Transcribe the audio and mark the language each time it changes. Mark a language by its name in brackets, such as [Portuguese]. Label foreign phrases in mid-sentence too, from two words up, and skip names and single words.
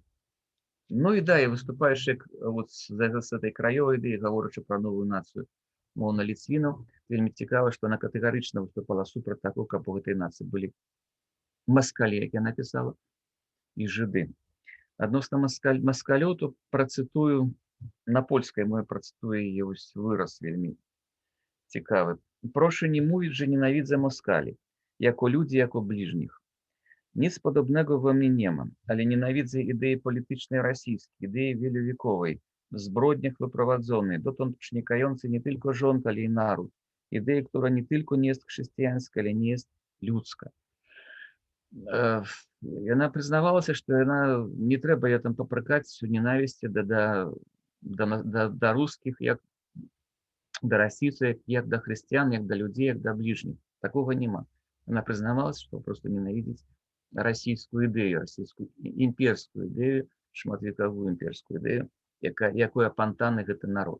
[Belarusian] Ну і да, і выступаючы з этой краёвай ідэі, гаворачы пра новую нацыю моўна-ліцвінаў, вельмі цікава, што яна катэгарычна выступала супраць таго, каб у гэтай нацыі былі маскалі, як я напісала, і жыды. Адносна маскалёў, то працытую на польскай мове, працытую яе выраз вельмі цікавы. [Polish] Прошу не mówić, że nienawidzę moskali, jako ludzi, jako bliźnich. Nic podobnego we mnie nie ma, ale nienawidzę idei politycznej rosyjskiej, idei wielowiekowej, w zbrodniach wyprowadzonej, dotąd przenikającej nie tylko rząd, ale i naród. Idei, która nie tylko nie jest chrześcijańska, ale nie jest ludzka. [Belarusian] Яна прызнавалася, што яна не трэба я там папракаць у ненавісці да рускіх, як да расійцаў, як да хрысціян, як да людзей, як да бліжніх. Такога няма. Яна прызнавалася, што проста ненавідзіць расійскую ідэю, расійскую імперскую ідэю, шматвекавую імперскую ідэю, якой апантаны гэты народ.